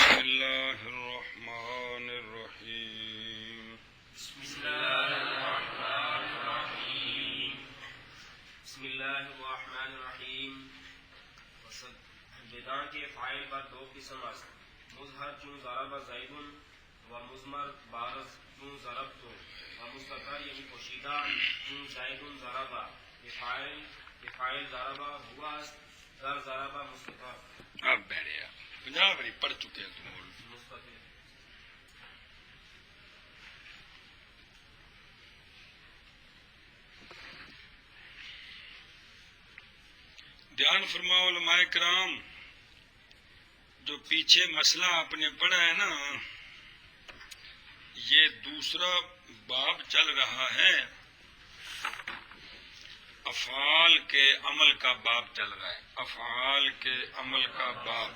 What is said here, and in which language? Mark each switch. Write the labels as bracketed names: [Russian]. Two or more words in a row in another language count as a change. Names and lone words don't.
[Arabic] الله الرحمن الرحيم بسم الله الرحمن الرحيم بسم اللہ الرحمن الرحیم [Persian] بدان کے فائل پر دو قسم است مظہر چون [Arabic] ضرب زید [Persian] و مضمر بارز چون ضربت و مستتر یعنی پوشیدہ چون [Arabic] زید ضرب [Persian] یہ فائل ضرب ہوا است در ضرب مستتر [Urdu] اب بیٹھے آپ 50 باری پڑھ چکے ہیں تم مستتر دھیان فرماؤ علماء کرام، جو پیچھے مسئلہ آپ نے پڑھا ہے نا، یہ دوسرا باب چل رہا ہے، افعال کے عمل کا باب چل رہا ہے، افعال کے عمل کا باب۔